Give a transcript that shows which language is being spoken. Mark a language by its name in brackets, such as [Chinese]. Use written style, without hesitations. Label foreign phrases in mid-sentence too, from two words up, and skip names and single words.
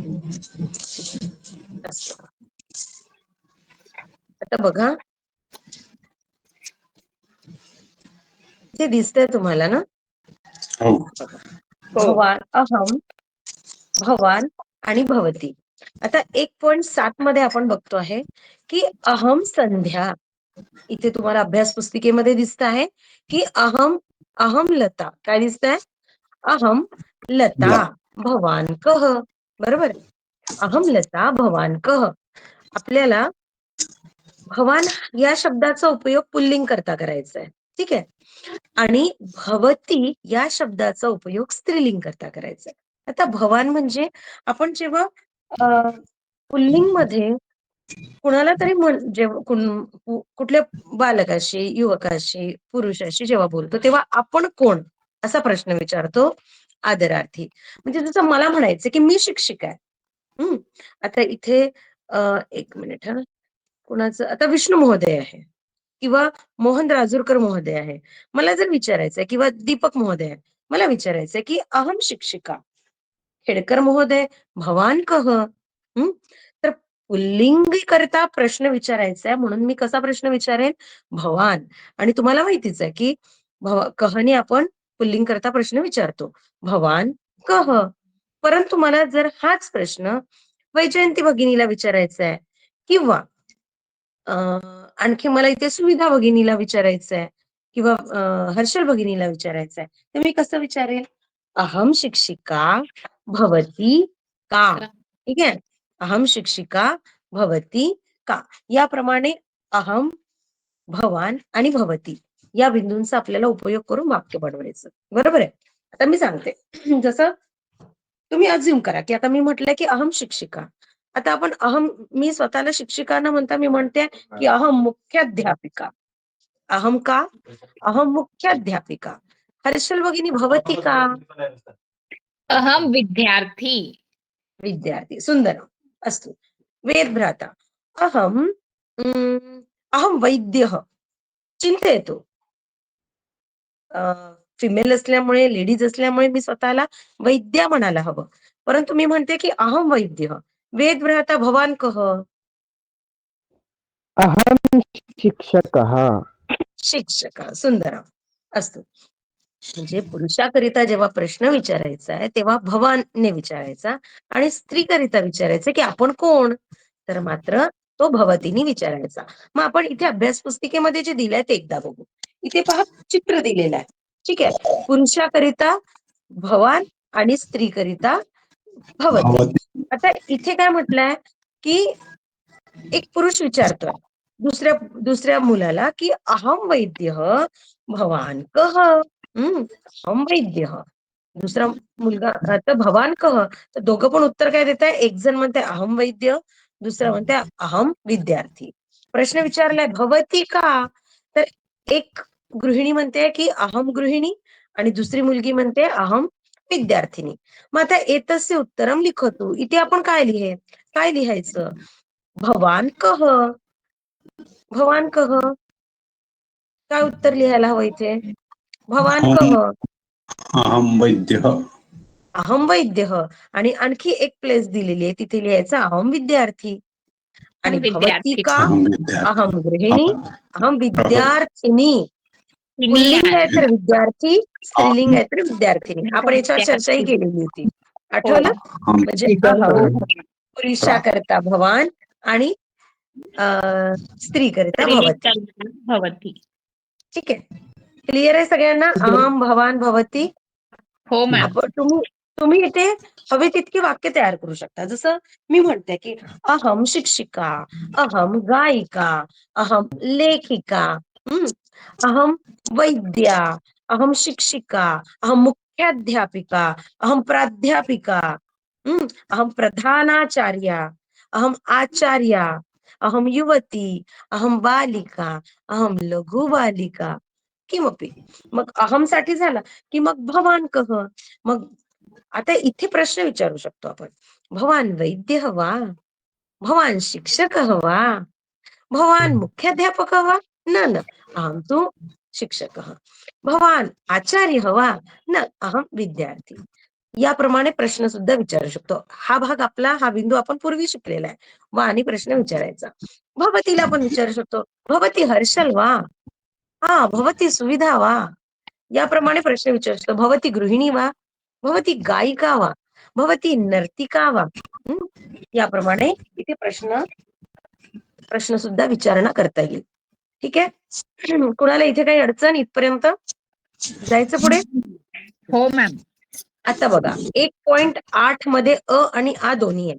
[Marathi] असं. आता बघा, इथे दिसतंय तुम्हाला ना? हो. बघा, हो. भवान, अहम, भवान आणि भवती. आता 1.7 मध्ये आपण बघतो आहे की [Sanskrit] अहम संध्या. [Marathi] इथे तुम्हाला अभ्यास पुस्तिकेमध्ये दिसत आहे की [Sanskrit] अहम, अहम लता. [Marathi] काय दिसत आहे? [Sanskrit] अहम लता भवान कह. बरोबर. अहम लता भवान कह. [Marathi] आपल्याला भवान या शब्दाचा उपयोग पुल्लिंग करता करायचा आहे. ठीक आहे. आणि भवती या शब्दाचा उपयोग स्त्रीलिंग करता करायचा आहे. आता भवान म्हणजे आपण जेव्हा पुल्लिंग मध्ये कुणाला तरी कुठल्या बालकाशी, युवकाशी, पुरुषाशी जेव्हा बोलतो तेव्हा आपण कोण असा प्रश्न विचारतो आदरार्थी. म्हणजे जसं मला म्हणायचं की मी शिक्षिका आहे. आता इथे एक मिनिट हा, कुणाचं आता विष्णू महोदय आहे किंवा मोहन राजूरकर महोदय आहे. मला जर विचारायचंय किंवा दीपक महोदय आहे, मला विचारायचंय की [Sanskrit] अहम शिक्षिका खेडकर महोदय भवान कह. [Marathi] तर पुल्लिंग करता प्रश्न विचारायचा आहे म्हणून मी कसा प्रश्न विचारेन? भवान. आणि तुम्हाला माहितीच आहे की कहने आपण पुल्लिंग करता प्रश्न विचारतो, [Sanskrit] भवान कह. [Marathi] परंतु मला जर हाच प्रश्न वैजयंती भगिनीला विचारायचा आहे किंवा आणखी मला इथे सुविधा भगिनीला विचारायचं आहे किंवा हर्षल भगिनीला विचारायचं आहे, तर मी कसं विचारेल? [Sanskrit] अहम शिक्षिका भवती का. [Marathi] ठीक आहे. [Sanskrit] अहम शिक्षिका भवती का. [Marathi] याप्रमाणे अहम, भवान आणि भवती या बिंदूंचा आपल्याला उपयोग करून वाक्य बनवायचं. बरोबर आहे. आता मी सांगते. जसं तुम्ही अज्युम करा की आता मी म्हटलंय की [Sanskrit] अहम शिक्षिका. [Marathi] आता आपण अहम, मी स्वतःला शिक्षिका न म्हणता मी म्हणते की [Sanskrit] अहम मुख्याध्यापिका. अहम का? अहम मुख्याध्यापिका. हर्षल भगिनी भवती का? अहम विद्यार्थी. विद्यार्थी. सुंदरम. अस्तु. वेदभ्राता. अहम अहम वैद्यः. चिंतेतु. [Marathi] फिमेल असल्यामुळे, लेडीज असल्यामुळे मी स्वतःला वैद्या म्हणायला हवं. परंतु मी म्हणते की [Sanskrit] अहम वैद्य. वेदभ्राता भवान कह. अहम शिक्षकः. शिक्षक. सुंदरम. असतो. [Marathi] म्हणजे पुरुषाकरिता जेव्हा प्रश्न विचारायचा आहे तेव्हा भवानने विचारायचा आणि स्त्रीकरिता विचारायचं की आपण कोण, तर मात्र तो भवतीने विचारायचा. मग आपण इथे अभ्यास पुस्तिकेमध्ये जे दिलंय ते एकदा बघू. इथे पहा, चित्र दिलेलं आहे. ठीक आहे. पुरुषाकरिता भवान आणि स्त्रीकरिता भवती. आता इथे काय म्हटलंय की एक पुरुष विचारतोय दुसऱ्या दुसऱ्या मुलाला की [Sanskrit] अहम वैद्य भवान कह. अहम वैद्य. [Marathi] दुसरा मुलगा तर [Sanskrit] भवान कह. [Marathi] तर दोघं पण उत्तर काय देत आहे? एक जण म्हणते [Sanskrit] अहम वैद्य, [Marathi] दुसरा म्हणते [Sanskrit] अहम विद्यार्थी. [Marathi] प्रश्न विचारलाय [Sanskrit] भवती का, [Marathi] तर एक गृहिणी म्हणते की [Sanskrit] अहम गृहिणी [Marathi] आणि दुसरी मुलगी म्हणते [Sanskrit] अहम विद्यार्थिनी. [Marathi] मग आता [Sanskrit] एतस्य उत्तरम लिखतु. [Marathi] इथे आपण काय लिहायचं? [Sanskrit] भवान कह. भवान कह. [Marathi] काय उत्तर लिहायला हवं इथे? [Sanskrit] भवान कह. अहम वैद्यः. अहम वैद्य. [Marathi] आणि आणखी एक प्लेस दिलेली आहे तिथे लिहायचं [Sanskrit] अहम विद्यार्थी. [Marathi] आणि भवती विद्यार्थी. का? [Sanskrit] अहम विद्यार्थी. अहम गृहिणी, अहम विद्यार्थिनी. [Marathi] पुल्लिंग आहे तर विद्यार्थी, स्त्रीलिंग आहे तर विद्यार्थिनी. आपण याच्यावर चर्चाही केलेली होती. आठवलं? म्हणजे अहम पुरुषाकरता भवान आणि स्त्री करता भवती. भवती. ठीक आहे. क्लिअर आहे सगळ्यांना? अहम, भवान, भवती. हो मॅम. आपण तुम्ही इथे हवे तितकी वाक्य तयार करू शकता. जसं मी म्हणते की [Sanskrit] अहम शिक्षिका, अहम गायिका, अहम लेखिका, अहम वैद्या, अहम शिक्षिका, अहम मुख्याध्यापिका, अहम प्राध्यापिका, अहम प्रधानाचार्या, अहम आचार्या, अहम युवती, अहम बालिका, अहम लघु बालिका किमपि. [Marathi] मग अहम साठी झाला की मग [Sanskrit] भवान कह. [Marathi] मग आता इथे प्रश्न विचारू शकतो आपण, [Sanskrit] भवान वैद्य वा, भवान शिक्षक वा, भवान मुख्याध्यापक वा. न अहम तु शिक्षक. भवान आचार्य वा. न अहम विद्यार्थी. [Marathi] याप्रमाणे प्रश्न सुद्धा विचारू शकतो. हा भाग आपला, हा बिंदू आपण पूर्वी शिकलेला आहे. वा आणि प्रश्न विचारायचा. भवतीला आपण विचारू शकतो, [Sanskrit] भवती हर्षल वा, [Marathi] हा [Sanskrit] भवती सुविधा वा, [Marathi] याप्रमाणे प्रश्न विचारू शकतो. [Sanskrit] भवती गृहिणी वा, भवती गायिका वा, भवती नर्तिका वा. [Marathi] याप्रमाणे इथे प्रश्न सुद्धा विचारणा करता येईल. ठीक आहे. कुणाला इथे काही अडचण इथपर्यंत जायचं पुढे? हो मॅम. आता बघा 1.8 मध्ये अ आणि आ दोन्ही आहे.